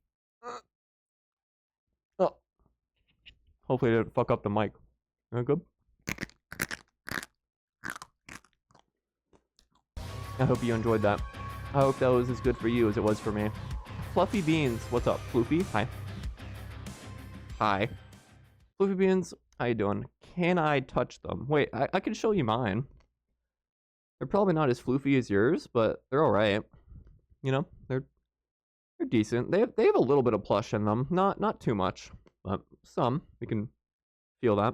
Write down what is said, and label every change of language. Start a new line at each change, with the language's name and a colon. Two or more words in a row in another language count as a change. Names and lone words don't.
English: Oh. Hopefully I didn't fuck up the mic. That good? I hope you enjoyed that. I hope that was as good for you as it was for me. Fluffy Beans, what's up? Floofy, hi. Hi. Fluffy Beans, how you doing? Can I touch them? Wait, I can show you mine. They're probably not as floofy as yours, but they're alright. You know, they're decent. They have a little bit of plush in them. Not too much, but some. We can feel that.